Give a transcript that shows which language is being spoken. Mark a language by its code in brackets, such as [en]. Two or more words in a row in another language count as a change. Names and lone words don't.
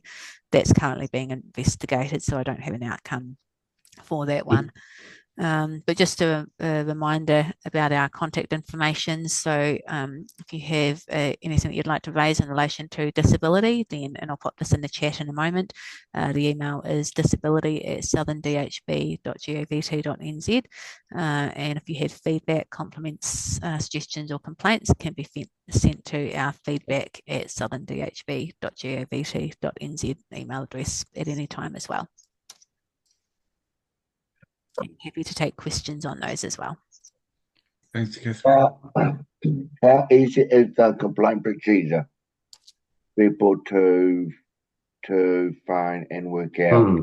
[en] That's currently being investigated, so I don't have an outcome for that one. But just a reminder about our contact information. So if you have anything that you'd like to raise in relation to disability, then, and I'll put this in the chat in a moment, the email is disability@southerndhb.govt.nz. And if you have feedback, compliments, suggestions or complaints, can be sent to our feedback@southerndhb.govt.nz email address at any time as well. I'm happy to take questions on those as well. Thanks, Catherine. How easy is the complaint procedure? People to find and work out.